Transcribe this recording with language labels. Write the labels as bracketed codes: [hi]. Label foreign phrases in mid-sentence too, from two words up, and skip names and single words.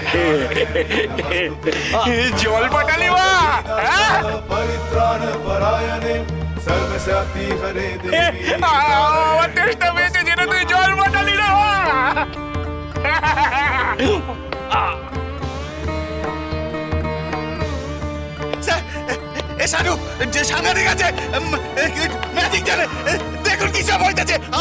[bn] জল পাঠালি বা [sa] परित्राण परायणे सर्वशक्ति हरे देवी [bn] আমার তেষ্টা পেয়েছে যেটা তুই জল পাঠালি না এ সাধু যে সাংঘাতিক আছে ম্যাজিক জানে দেখুন কি সব হইতেছে